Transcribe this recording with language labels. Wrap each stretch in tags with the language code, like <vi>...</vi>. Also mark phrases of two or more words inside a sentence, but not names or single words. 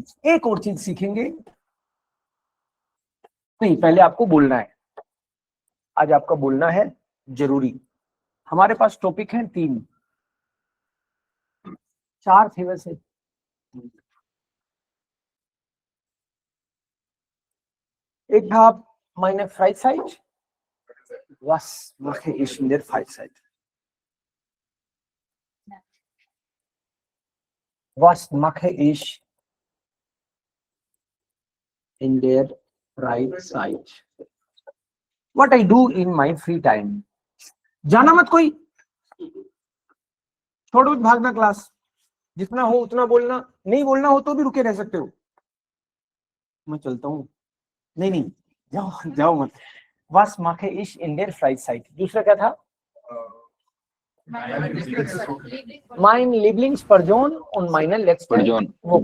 <hi>एक और चीज सीखेंगे, नहीं पहले आपको बोलना है, आज आपका बोलना है जरूरी। हमारे पास टॉपिक है 3, 4 थे वैसे, एक था</hi> <de>meine Freizeit, was mache ich in der Freizeit, was mache ich in der Freizeit,</de> <en>what I do in my free time।</en> <hi>जाना मत कोई, छोड़ो भागना क्लास, जितना हो उतना बोलना, नहीं बोलना हो तो भी रुके रह सकते हो, मैं चलता हूँ, नहीं जाओ जाओ मत।</hi> <de>Was mache ich in der Freizeit,</de> <hi>दूसरा क्या था?</hi> <de>Mein Lieblingsperson und meine letzte Person।</de>